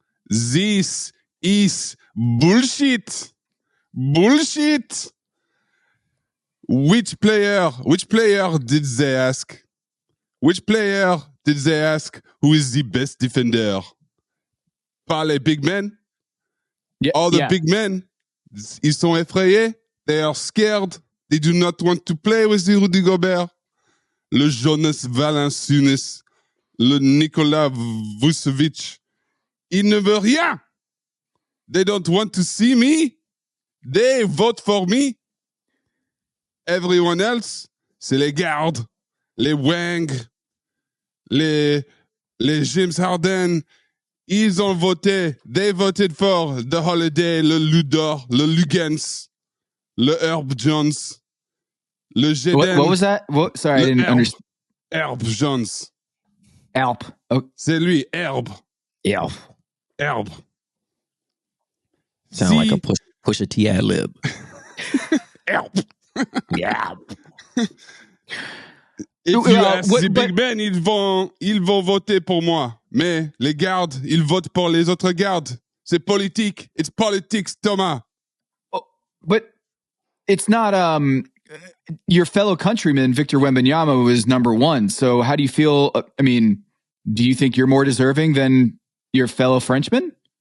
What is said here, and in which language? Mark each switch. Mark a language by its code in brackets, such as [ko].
[en] This is bullshit. Bullshit. Which player did they ask? Which player did they ask who is the best defender? [fr] Par les big men? [en] Yeah, All the big men, [fr] ils sont effrayés. [en] They are scared. They do not want to play with the Rudy Gobert. [fr] Le Jonas Valanciunas, le Nikola Vucevic. Ils ne veulent rien. [en] They don't want to see me. They vote for me. Everyone else, [fr] c'est les gardes, les Wang, les James Harden. Ils ont voté. [en] They voted for the Holiday, le Ludor, le Lugens, le Herb Jones, le Jaden. What was that? Sorry, I didn't understand. Herb Jones. Alp. Oh. [fr] C'est lui, Herb. [en] Yeah. Herb. Sound like a push a T ad lib. Herb. Yeah. If you ask the big men, [fr] ils vont voter pour moi. Mais les gardes, ils votent pour les autres gardes. C'est politique. [en] It's politics, Thomas. But it's not your fellow countryman, Victor Wembanyama, was number one. So how do you feel? I mean, do you think you're more deserving than your fellow Frenchman?